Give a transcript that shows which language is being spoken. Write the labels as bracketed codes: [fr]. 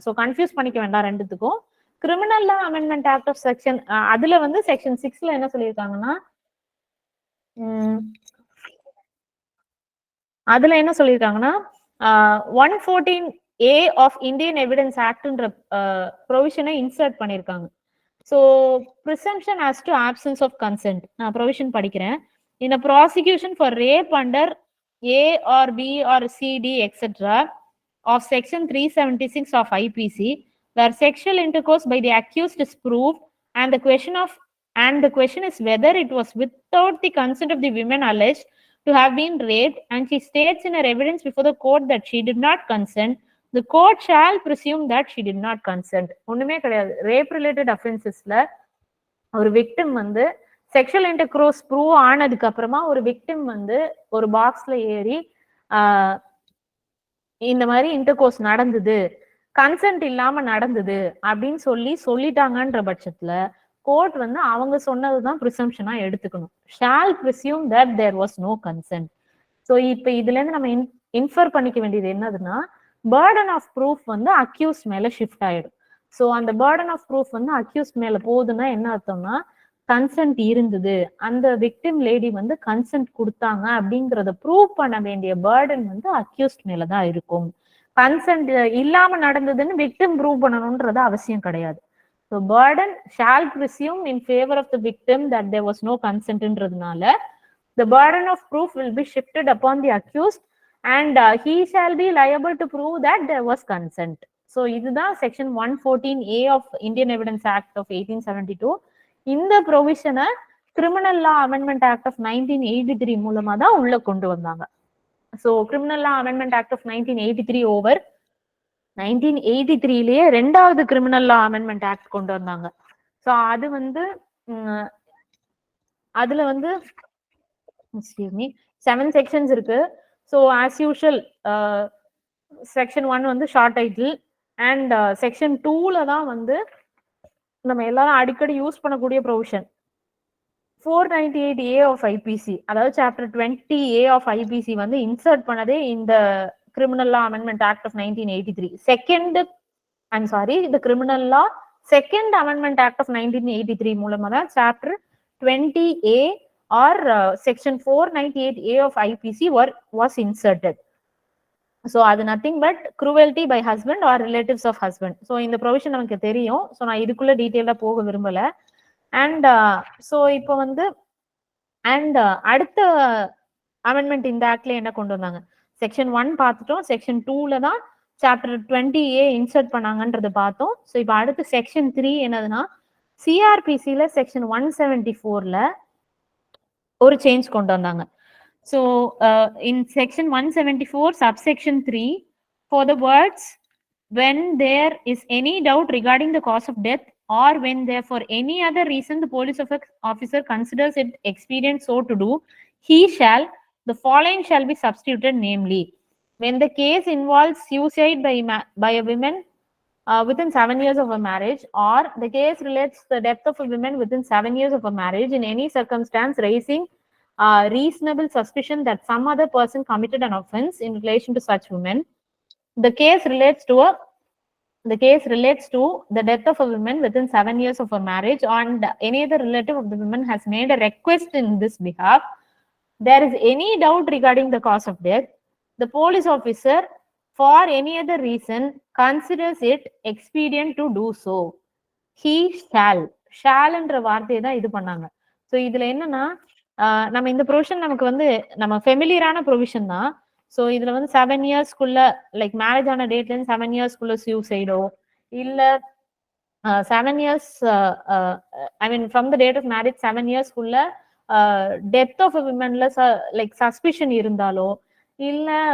[ta] So confuse பண்ணிக்க வேண்டாம் ரெண்டுத்துக்கும். Criminal law amendment act of section அதுல வந்து செக்ஷன் 6ல என்ன சொல்லியிருக்காங்கன்னா, அதுல என்ன சொல்லியிருக்காங்கன்னா 114A of Indian evidence ஆக்ட்ன்ற ப்ரொவிஷனை insert பண்ணியிருக்காங்க. [en] So presumption as to absence of consent. [ta] நான் ப்ரொவிஷன் படிக்கிறேன். [en] In a prosecution for rape under A or B or C, D, etc. of section 376 of IPC, where sexual intercourse by the accused is proved, and the question is whether it was without the consent of the women alleged to have been raped, and she states in her evidence before the court that she did not consent, the court shall presume that she did not consent. [ta] ஒண்ணுமே கிடையாது. Rape related அஃபென்சஸ்ல ஒரு victim வந்து sexual intercourse prove ஆனதுக்கு அப்புறமா ஒரு victim வந்து ஒரு பாக்ஸ்ல ஏறி இந்த மாதிரி இன்டர்கோர்ஸ் நடந்தது, கன்சென்ட் இல்லாம நடந்தது அப்படின்னு சொல்லிட்டாங்கன்ற பட்சத்துல கோர்ட் வந்து அவங்க சொன்னதுதான் ப்ரிசம்ப்ஷனா எடுத்துக்கணும். [en] Shall presume that there was no consent. [ta] So இப்ப இதுல இருந்து நம்ம இன்ஃபர் பண்ணிக்க வேண்டியது என்னதுன்னா, பர்டன் ஆஃப் ப்ரூஃப் வந்து அக்யூஸ் மேல ஷிஃப்ட் ஆயிடும். ஸோ அந்த பர்டன் ஆஃப் ப்ரூஃப் வந்து அக்யூஸ் மேல போகுதுன்னா என்ன அர்த்தம்னா, கன்சென்ட் இருந்தது, அந்த விக்டிம் லேடி வந்து கன்சென்ட் கொடுத்தாங்க அப்படிங்கறத ப்ரூவ் பண்ண வேண்டிய பர்டன் வந்து அக்யூஸ்ட் மேலதான் இருக்கும். கன்சென்ட் இல்லாம நடந்ததுன்னு விக்டிம் ப்ரூவ் பண்ணணும்ன்றது அவசியம் கிடையாது. [en] So burden shall presume in favour of the victim that there was no கன்சென்ட்ன்றதுனால the burden of proof will be shifted upon the accused, and he shall be liable to prove that there was consent. So இதுதான் section 114A of Indian Evidence Act of 1872. [ta] இந்த ப்ரொவிஷனை criminal law amendment act of 1983 மூலமா தான் உள்ள கொண்டு வந்தாங்க. So criminal law amendment act of 1983 over 1983லயே ரெண்டாவது criminal லா amendment act கொண்டு வந்தாங்க. ஸோ அது வந்து அதுல வந்து 7 செக்ஷன்ஸ் இருக்கு. ஸோ ஆஸ் யூஷுவல் செக்ஷன் 1 வந்து ஷார்ட் டைட்டில், அண்ட் செக்ஷன் 2ல தான் வந்து நம்ம எல்லாரும் அடிக்கடி யூஸ் பண்ணக்கூடிய ப்ரொவிஷன் 498A ஆஃப் ஐபிசி, அதாவது சாப்டர் 20A ஆஃப் ஐபிசி வந்து இன்சர்ட் பண்ணதே இந்த criminal law amendment act of 1983. [en] இந்த criminal law second amendment act of 1983 மூலமா தான் chapter 20A or section 498A of IPC was inserted. So அது nothing but cruelty by husband or relatives of husband. [ta] So இந்த provision நமக்கு தெரியும். So நான் இதுக்குள்ள டீட்டெயிலா போக விரும்பல. அண்ட் ஸோ இப்போ வந்து அடுத்த அமெண்ட்மெண்ட் இந்த ஆக்ட்ல என்ன கொண்டு வந்தாங்க, செக்ஷன் 1 பார்த்துட்டோம். செக்ஷன் 2ல தான் சாப்டர் 20A இன்சர்ட் பண்ணாங்கன்றது பார்த்தோம். ஸோ இப்போ அடுத்து செக்ஷன் 3 என்னதுன்னா, சிஆர்பிசியில செக்ஷன் 174ல ஒரு சேஞ்ச் கொண்டு வந்தாங்க. [en] so in section 174 subsection 3, for the words when there is any doubt regarding the cause of death, or when there for any other reason the police officer considers it expedient so to do, the following shall be substituted, namely, when the case involves suicide by a woman within 7 years of a marriage, or the case relates to the death of a woman within 7 years of a marriage in any circumstance raising reasonable suspicion that some other person committed an offense in relation to such women, the case relates to a the case relates to the death of a woman within 7 years of her marriage and any other relative of the woman has made a request in this behalf, there is any doubt regarding the cause of death, the police officer for any other reason considers it expedient to do so, he shall [ta] என்ற வார்த்தையை தான் இது பண்ணாங்க. So இதுல என்னன்னா நம்ம இந்த provision நமக்கு வந்து நம்ம ஃபெமிலியரான ப்ரொவிஷன் தான். ஸோ இதுல வந்து 7 இயர்ஸ்க்குள்ள லைக் மேரேஜ் ஆன டேட்ல இருந்து 7 இயர்ஸ்க்குள்ள சூசைடோ இல்ல 7 years [en] I mean from the date of marriage [ta] 7 இயர்ஸ்க்குள்ள death of a விமன்ல like suspicion இருந்தாலோ இல்ல